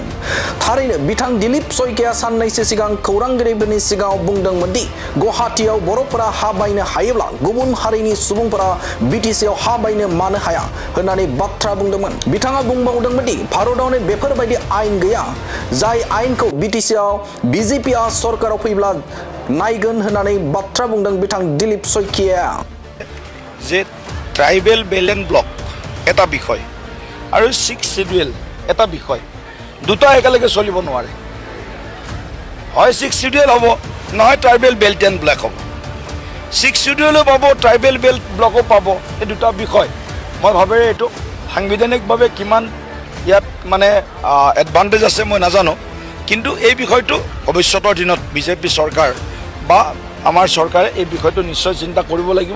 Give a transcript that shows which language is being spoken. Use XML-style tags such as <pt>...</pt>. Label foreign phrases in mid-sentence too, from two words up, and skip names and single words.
<brx>थारैनो बिथां दिलीप सयकिया साननैसो सिगां खौरांगिरिफोरनि सिगाङाव बुंदोंमोन दि गुवाहाटीआव बर'फोरा हा बायनो हायोब्ला गुबुन हारिनि सुबुंफोरा बिटिसिआव हा बायनो मानो हाया होननानै बाथ्रा बुंदोंमोन। बिथाङा बुंबावदोंमोन दि भारतआवनो बेफोरबायदि आयेन गैया जाय आयेनखौ बिटिसिआव बीजेपीआ सरकाराव फैब्ला नायगोन होननानै बाथ्रा बुंदों बिथां दिलीप सयकिया।</brx> <en>je tribal bel and block</en> <as>এটা বিষয় আৰু 6 শিডিউল এটা বিষয়, দুটা একেলগে চলিব নোৱাৰে। হয় 6 শিডিউল হ'ব, নহয়</as> <en>tribal belt and block</en> <as>হ'ব। 6 শিডিউলো পাব,</as> <en>tribal belt</en> <as>ব্লকো পাব। এই দুটা বিষয় মই ভাবে এইটো সাংবিধানিকভাৱে কিমান ইয়াত মানে এডভান্টেজ আছে মই নাজানো, কিন্তু এই বিষয়টো ভৱিষ্যতৰ দিনত বিজেপি চৰকাৰ বা আমাৰ চৰকাৰে এই বিষয়টো নিশ্চয় চিন্তা কৰিব লাগিব।</as>